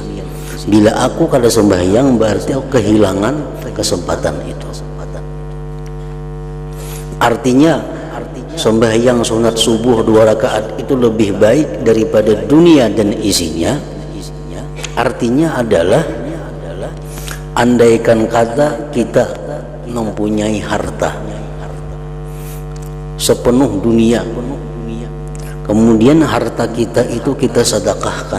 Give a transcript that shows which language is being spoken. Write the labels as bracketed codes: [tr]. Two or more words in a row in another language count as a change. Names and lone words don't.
[bjn] Bila aku kada sembahyang, berarti aku kehilangan kesempatan itu. [id] Artinya sembahyang sunat subuh 2 rakaat itu lebih baik daripada dunia dan isinya. Artinya adalah, andaikan kata kita mempunyai harta, sepenuh dunia. Kemudian harta kita itu kita sedekahkan.